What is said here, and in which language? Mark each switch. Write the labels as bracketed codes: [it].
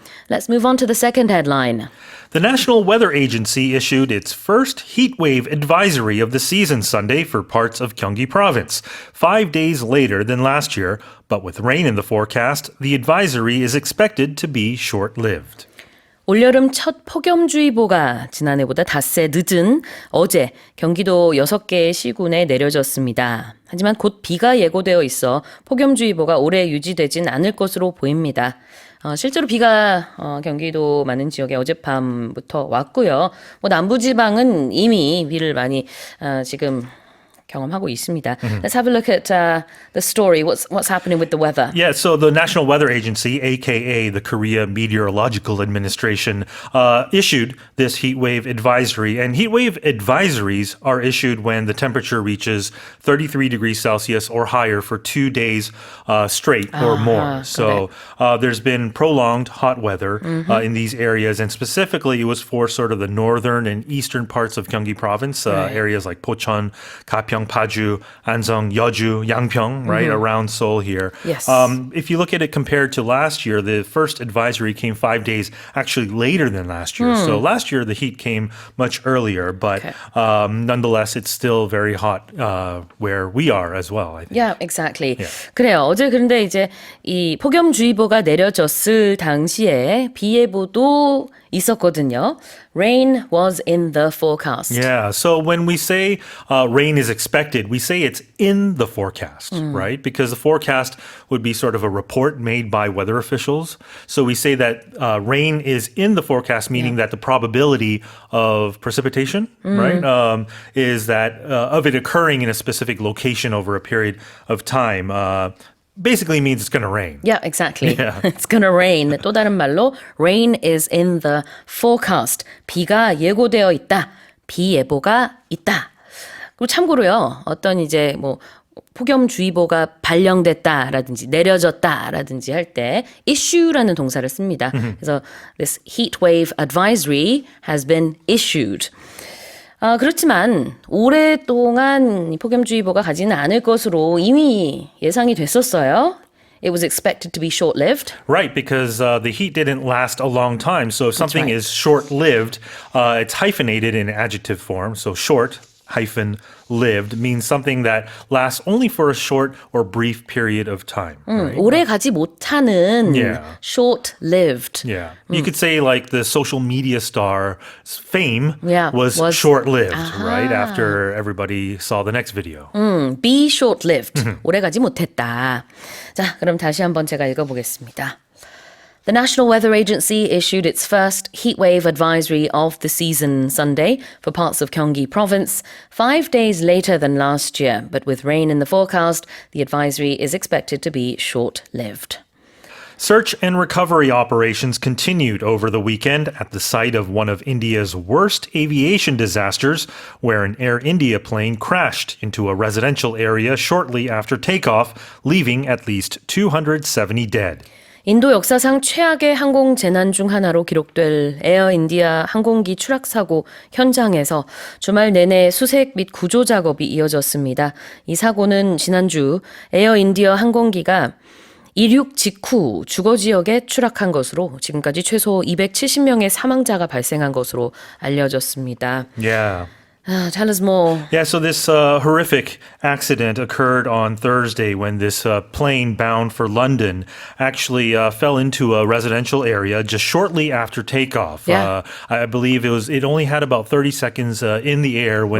[en] Let's move on to the second headline. The National Weather Agency issued its first heat wave advisory of the season Sunday for parts of Gyeonggi Province, 5 days later than last year, but with rain in the forecast, the advisory is expected to be short-lived. [ko] 올여름 첫 폭염주의보가 지난해보다 닷새 늦은 어제 경기도 6개의 시군에 내려졌습니다. 하지만 곧 비가 예고되어 있어 폭염주의보가 오래 유지되진 않을 것으로 보입니다. 실제로 비가 경기도 많은 지역에 어젯밤부터 왔고요. 남부지방은 이미 비를 많이 지금 경험하고 있습니다. [en] Let's have a look at the story. What's happening with the weather? Yeah, so the National Weather Agency, aka the Korea Meteorological Administration, issued this heat wave advisory. And heat wave advisories are issued when the temperature reaches 33 degrees Celsius or higher for 2 days straight or more. So there's been prolonged hot weather in these areas. And specifically, it was for sort of the northern and eastern parts of Gyeonggi Province, areas like Pocheon, Gapyeong, Paju, Anseong, Yeoju, Yangpyeong, right, around Seoul here. Yes. If you look at it compared to last year, the first advisory came 5 days actually later than last year. So last year, the heat came much earlier, but nonetheless, it's still very hot where we are as well, I think. Yeah, exactly. 그래요. [ko] 어제 그런데 이제 이 폭염주의보가 내려졌을 당시에 비 예보도 있었거든요. [en] Rain was in the forecast. Yeah, so when we say rain is expected, we say it's in the forecast, right? Because the forecast would be sort of a report made by weather officials. So we say that rain is in the forecast, meaning that the probability of precipitation, right, is that of it occurring in a specific location over a period of time. Basically means it's going to rain. Yeah, exactly. Yeah. It's gonna rain. 또 다른 말로 rain is in the forecast. [ko] 비가 예고되어 있다. 비 예보가 있다. 그리고 참고로요. 어떤 이제 폭염주의보가 발령됐다라든지 내려졌다라든지 할 때 issue라는 동사를 씁니다. [en] 그래서 this heat wave advisory has been issued. [ko] 그렇지만 오랫동안 이 폭염주의보가 가지는 않을 것으로 이미 예상이 됐었어요. [en] It was expected to be short-lived. Right, because the heat didn't last a long time. So if something right. is short-lived, it's hyphenated in adjective form. So short hyphen lived means something that lasts only for a short or brief period of time. Right? [ko] 오래 가지 못하는 [en] Yeah. short-lived. Yeah. You could say like the social media star's fame was was- short-lived, right? After everybody saw the next video. [ko] Be short-lived. 오래 가지 못했다. 자, 그럼 다시 한번 제가 읽어보겠습니다. [en] The National Weather Agency issued its first heatwave advisory of the season Sunday for parts of Gyeonggi Province, 5 days later than last year. But with rain in the forecast, the advisory is expected to be short-lived. Search and recovery operations continued over the weekend at the site of one of India's worst aviation disasters, where an Air India plane crashed into a residential area shortly after takeoff, leaving at least 270 dead. [ko] 인도 역사상 최악의 항공 재난 중 하나로 기록될 에어 인디아 항공기 추락 사고 현장에서 주말 내내 수색 및 구조 작업이 이어졌습니다. 이 사고는 지난주 에어 인디아 항공기가 이륙 직후 주거 지역에 추락한 것으로 지금까지 최소 270명의 사망자가 발생한 것으로 알려졌습니다. [en] Yeah. Tell us more. Yeah, so this horrific accident occurred on Thursday when this plane bound for London actually fell into a residential area just shortly after takeoff. Yeah. I believe it only had about 30 seconds in the air when